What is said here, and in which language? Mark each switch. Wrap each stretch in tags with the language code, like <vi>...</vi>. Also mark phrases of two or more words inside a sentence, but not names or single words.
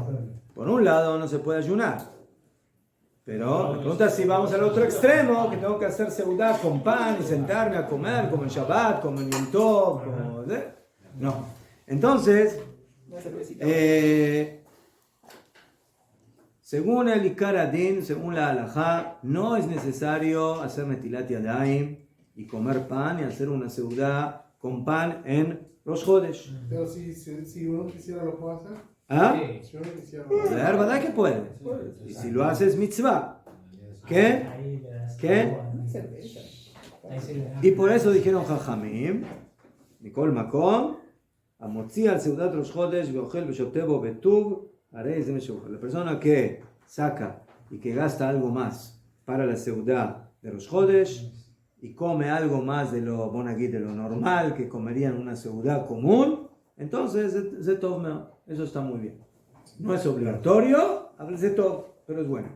<es>Por un lado, no se puede ayunar. Pero la pregunta es si vamos al otro extremo, que tengo que hacer seudá con pan y sentarme a comer, como en Shabbat, como en Yom Tov, como... No. Entonces, según el</es> <he>עיקר הדין,</he> <es>según la halajá, no es necesario hacer</es> <he>נטילת ידיים</he> <es>y comer pan y hacer una seudá con pan en Rosh Chodesh. Pero si uno quisiera, ¿lo puede hacer? ¿Ah? Si uno quisiera, La verdad que puede. Y si lo haces mitzvah. ¿Qué? ¿Qué? Y por eso dijeron Jajamim,</es> <he>מכל מקום המוציא על סעודת ראש חודש באוכל ובמשתה בטוב הרי זה משובח.</he> <es>La persona que saca y que gasta algo más para la Seudá de Rosh Chodesh y come algo más de lo bonagui, de lo normal que comería en una Seudá común, entonces eso está muy bien. No es obligatorio, háblese todo, pero es bueno.</es>